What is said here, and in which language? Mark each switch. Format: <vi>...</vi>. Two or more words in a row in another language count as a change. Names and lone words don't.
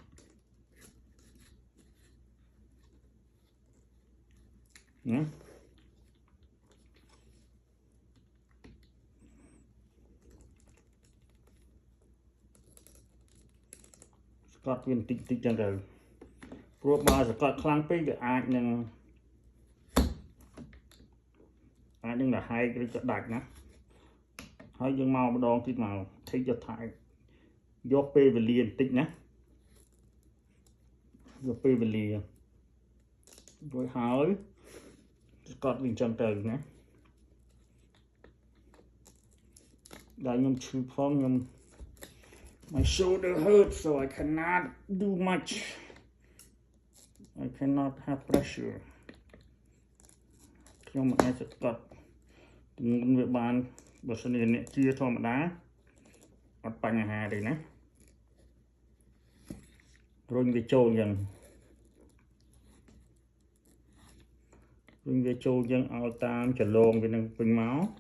<km>ណាស្កត់វាបន្តិចចឹងទៅព្រោះបើស្កត់ខ្លាំងពេកវាអាចនឹងរហែកឬក៏ដាច់ណាហើយយើងមកម្ដងទៀតមកថេកយកថែយកពេលវេលាបន្តិចណា យកពេលវេលារួចហើយស្កត់វាចឹងទៅណាដែលខ្ញុំឈឺផងខ្ញុំ</km> <en>My shoulder hurts, so I cannot do much. I cannot have pressure.</en> <km>ខ្ញុំមិនអាចស្កត់ទម្ងន់វាបានបើសិនជាអ្នកជាធម្មតាអត់បញ្ហាទេណារុញវាចូលយ៉ាងរុញវាចូលយ៉ាងឲ្យតាមចលងវានឹងពេញមក</km>